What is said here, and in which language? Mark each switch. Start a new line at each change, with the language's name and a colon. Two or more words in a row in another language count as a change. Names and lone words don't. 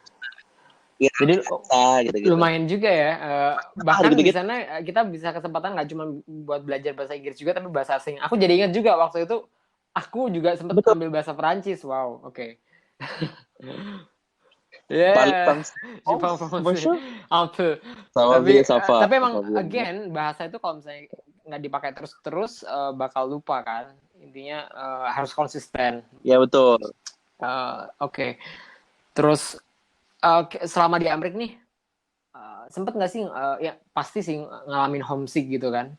Indonesian: jadi gitu. Lumayan juga ya. Bahkan gitu, di sana kita bisa kesempatan nggak cuma buat belajar bahasa Inggris juga, tapi bahasa asing. Aku jadi ingat juga waktu itu aku juga sempat ambil bahasa Perancis.
English: Wow, Yeah,
French: Parle je oh, parle français bonjour. un peu. Ça va bien,
Indonesian: Tapi
French: ça va,
Indonesian: tapi
French: ça
Indonesian: emang
French: va bien.
Indonesian: again bahasa itu kalau misalnya nggak dipakai terus-terus bakal lupa kan. Intinya harus konsisten. Ya betul. Oke. Terus selama di Amerika nih sempet nggak sih ya pasti sih ngalamin homesick gitu kan.